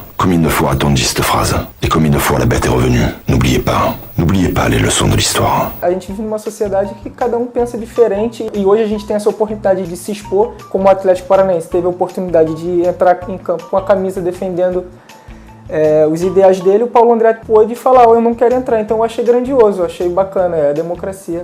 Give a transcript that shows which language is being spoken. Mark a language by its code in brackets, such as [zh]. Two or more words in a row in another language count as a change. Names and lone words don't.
[fr] Comme il ne faut entendu cette phrase, et comme il ne faut la bête est revenue. N'oubliez pas les leçons de l'histoire. [pt] A gente vive numa sociedade que cada um pensa diferente e hoje a gente tem essa oportunidade de se expor, como o Atlético Paranaense teve a oportunidade de entrar em campo com a camisa defendendo os ideais dele. O Paulo André pôde falar, eu não quero entrar, então eu achei grandioso, eu achei bacana, é a democracia.